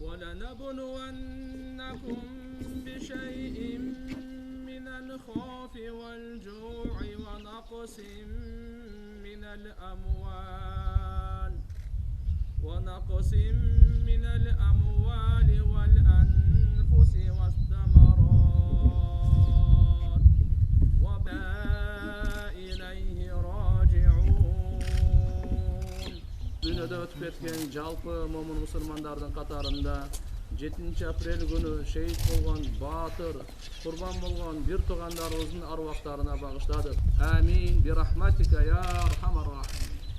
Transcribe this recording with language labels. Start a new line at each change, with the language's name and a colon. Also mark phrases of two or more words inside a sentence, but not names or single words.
Arabic: ولنبلونكم بشيء من الخوف والجوع ونقص من الأموال والأنفس والثمرات وإليه راجعون.
Kyrgyz: Дүйнөдө өтүп кеткен жалпы момун мусулмандардын катарында 7 апрель күнү шейит болгон баатыр, курбан болгон бир туугандарыбыздын арвактарына багыштадык.
Arabic: آمين برحمتك يا أرحم الراحمين.